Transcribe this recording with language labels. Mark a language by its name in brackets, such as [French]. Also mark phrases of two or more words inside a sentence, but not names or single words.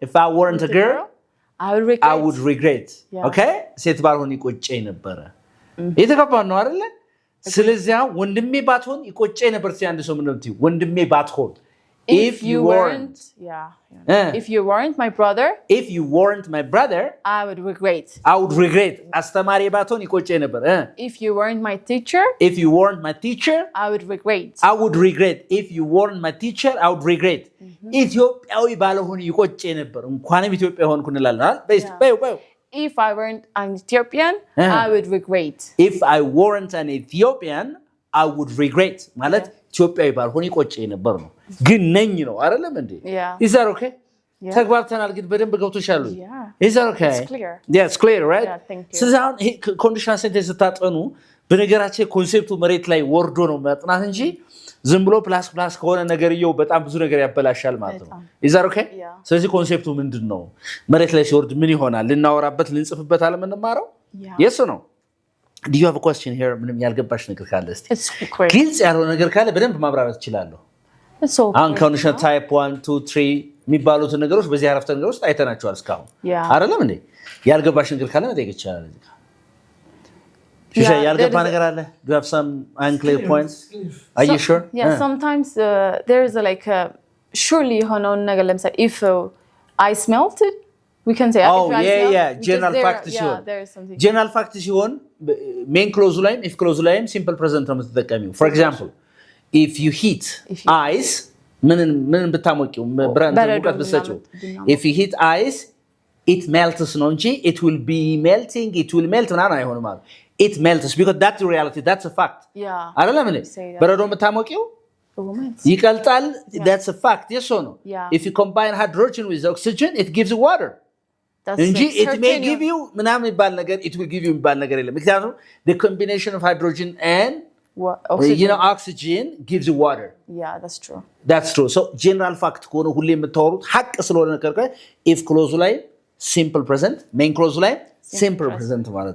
[English] I would regret okay [Amharic] ሴት ባልሆን ይቆጨ ነበር የተከፋው ነው አይደል ስለዚህ ወንድሜ ባትሆን ይቆጨ ነበር ሲያንድ ሰው ምን ነው ወንድሜ ባትሆን [English] if you weren't if you weren't my brother I would regret [Amharic] አስተማሪ ባትሆን ይቆጨ ነበር [English] if you weren't my teacher I would regret if you weren't my teacher I would regret [Amharic] ኢትዮጵያዊ ባልሆን ይቆጨ ነበር እንኳንም ኢትዮጵያ ሆንኩ እንላለን በይ [English] if I weren't an Ethiopian I would regret if I weren't an Ethiopian I would regret [Amharic] ማለት ኢትዮጵያዊ ባልሆን ይቆጨ ነበር ነው ግን ነኝ ነው አይደለም እንዴ [English] is that okay [Amharic] ተግባርተናል ግን በደንብ ገብቶሻል [English] is that okay it's clear [Amharic] right ስለዚህ [English] conditional sentence [Amharic] ስታጠኑ በነገራችን ኮንሴፕቱ መሬት ላይ ወርዶ ነው ማጥናት እንጂ ዝም ብሎ ፕላስ ከሆነ ነገርየው በጣም ብዙ ነገር ያበላሻል ማለት ነው [English] is that okay [Amharic] ስለዚህ ኮንሴፕቱ ምንድነው መሬት ላይ ሲወርድ ምን ይሆናል ልናወራበት ልንጽፍበት አለ ምንማረው [English] yes or no do you have a question here [Amharic] ምንም ያልገባሽ ነገር ካለ እስቲ ግልጽ ያለው ነገር ካለ በደንብ ማብራራት ይችላል አሁን [English] conditional type [Amharic] 1 2 3 የሚባሉት ነገሮች በዚህ አረፍተ ነገር ውስጥ አይተናቸዋል እስካሁን አይደለም እንዴ ያልገባሽ ነገር ካለ መጠየቅ ይችላል ያልገባ ነገር አለ [English] do you have some unclear points are you sure sometimes there is like surely honon [Amharic] ነገር ለምሳሌ [English] if I smelt it we can say general fact general fact ሲሆን main clause ላይም if clause ላይም simple present [Amharic] ነው የምትጠቀሚው [English] for example if you heat ice [Amharic] ምን ብታሞቂው ብራንድ ሙቀት ብትሰጪው [English] if you heat ice it melts [Amharic] ነው እንጂ [English] it will melt [Amharic] ምናምን አይሆንም ማለት [English] it melts because that's the reality that's a fact [Amharic] አይደለም እንዴ በረዶ ብታሞቂው ይቀልጣል [English] that's a fact yes or no if you combine hydrogen with oxygen it gives you water እንጂ it may give you [Amharic] ምናምን ይባል ነገር [English] it will give you [Amharic] ይባል ነገር የለም ምክንያቱም [English] the combination of hydrogen and oxygen gives you water that's true so general fact [Amharic] ከሆነ ሁሌ የምታወሩት ሐቅ ስለሆነ ነገር [English] if clause ላይ simple present main clause ላይ simple present ማለት